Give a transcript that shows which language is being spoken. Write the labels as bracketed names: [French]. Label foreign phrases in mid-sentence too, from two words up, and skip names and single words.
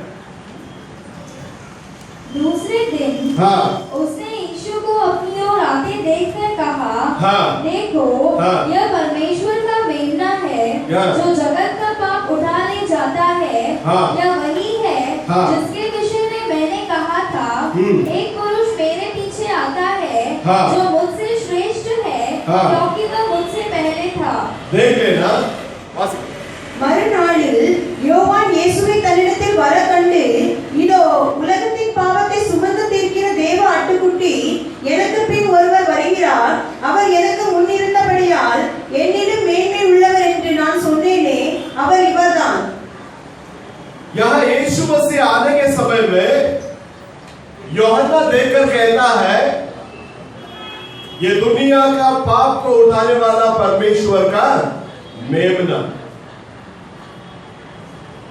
[Hindi] दूसरे दिन उसने यीशु को अपनी ओर आते देखकर कहा, देखो, यह परमेश्वर का मेमना है जो जगत का पाप उठा ले जाता है। यह वही है जिसके विषय में मैंने कहा था, एक पुरुष मेरे पीछे आता है जो मुझसे श्रेष्ठ है, क्योंकि वह मुझसे पहले था। देख लेना। [Tamil] மறுநாளில் யோவான் இயேசுவை தன்னிடத்தில் வர கண்டு, இதோ உலகத்தின் பாவத்தை சுமந்து தீர்க்கிற தேவ ஆட்டுக்குட்டி, எனக்கு பின் ஒருவர் வருகிறார், அவர் எனக்கு முன்னிருந்தபடியால் என்னிலும் மேன்மை உள்ளவர் என்று நான் சொன்னேனே, அவர் இவர்தான்। [Hindi] यहाँ यीशु मसीह आने के समय में यूहन्ना देखकर कहता है, ये दुनिया का पाप को उठाने वाला परमेश्वर का मेमना।